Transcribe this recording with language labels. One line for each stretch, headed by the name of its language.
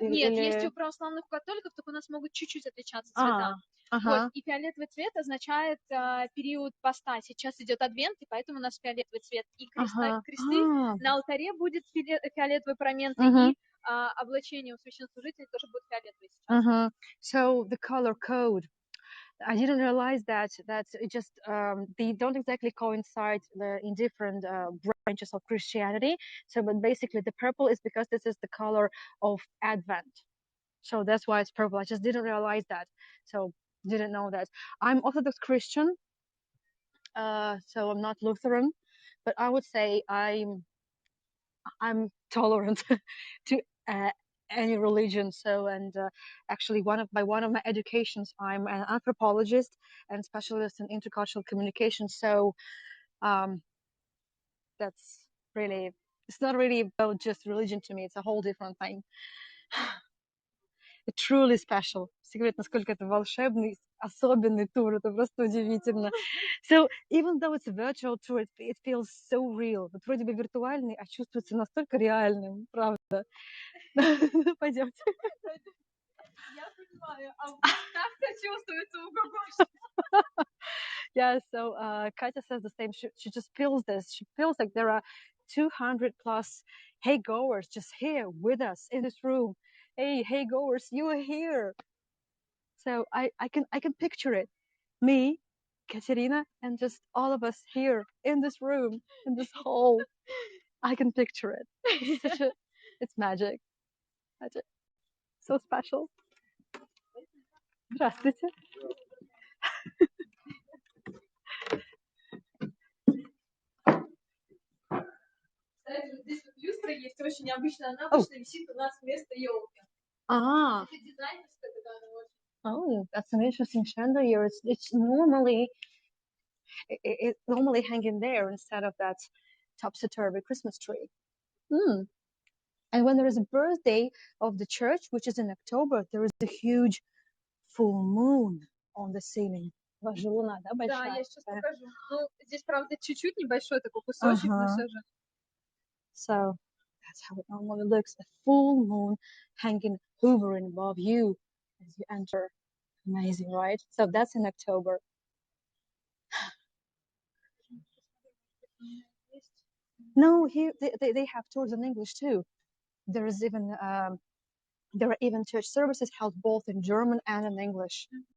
Russian: Нет, есть и у православных католиков, только у нас могут чуть-чуть отличаться цвета. Вот, и фиолетовый цвет означает период поста. Сейчас идет адвент, и поэтому у нас фиолетовый цвет. И кресты на алтаре будет фиолетовый промент, и облачение у священнослужителей тоже будет фиолетовый сейчас.
English: So the color code. I didn't realize that it just they don't exactly coincide in different branches of Christianity. So, but basically, the purple is because this is the color of Advent. So that's why it's purple. I just didn't realize that. So didn't know that. I'm Orthodox Christian, so I'm not Lutheran, but I would say I'm tolerant to any religion. So, and actually, one of my educations, I'm an anthropologist and specialist in intercultural communication. So, that's really, it's not really about just religion to me. It's a whole different thing. It's truly special.
Russian: Все говорят, насколько это волшебный, особенный тур. Это просто удивительно.
English: So, even though it's a virtual tour, it feels so real.
Russian: Вот вроде бы виртуальный, а чувствуется настолько реальным, правда. Пойдемте. Я понимаю, а как-то чувствуется у кого-то.
English: Yeah, so Katya says the same. She just feels this. She feels like there are 200 plus hey goers just here with us in this room. Hey goers, you are here. So I can picture it. Me, Katerina, and just all of us here in this room, in this hall. I can picture it. It's magic. Magic. So special.
Russian: Здравствуйте. Здесь вот люстра есть очень необычная, она обычно висит у нас вместо елки. Это дизайнерская такая,
English: Oh, that's an interesting chandelier. It's normally it normally hanging there instead of that topsy-turvy Christmas tree. And when there is a birthday of the church, which is in October, there is a huge full moon on the ceiling.
Russian: Ваша луна, да, большая? Да, я сейчас покажу. Ну, здесь, правда, чуть-чуть небольшой такой кусочек, но все же.
English: So that's how it normally looks. A full moon hanging, hovering above you as you enter. Amazing, right? So that's in October. No, here they have tours in English too. There is even there are even church services held both in German and in English.